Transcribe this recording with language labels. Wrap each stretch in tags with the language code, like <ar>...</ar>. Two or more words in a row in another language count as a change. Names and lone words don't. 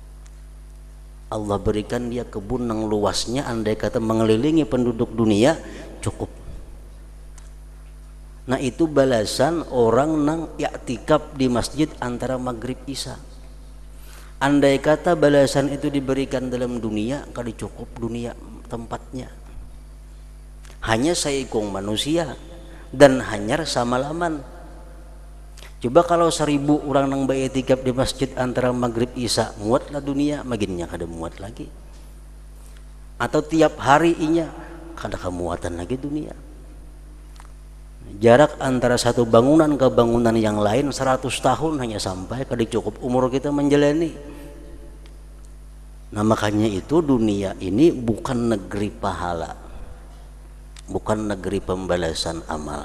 <id>Allah berikan dia kebun yang luasnya andai kata mengelilingi penduduk dunia cukup.</id> <bjn>Nah itu balasan orang nang i'tikaf di masjid antara maghrib isya.</bjn> <id>Andai kata balasan itu diberikan dalam dunia, kali cukup dunia tempatnya.</id> <bjn>Hanya saikung manusia dan hanya samalaman. Coba kalau 1000 orang nang i'tikaf di masjid antara maghrib isya, muatlah dunia, maginnya kada muat lagi. Atau tiap hari inya kada kemuatan lagi dunia.</bjn> <id>Jarak antara satu bangunan ke bangunan yang lain 100 tahun hanya sampai kada cukup umur kita menjalani. Nah makanya itu dunia ini bukan negeri pahala, bukan negeri pembalasan amal.</id>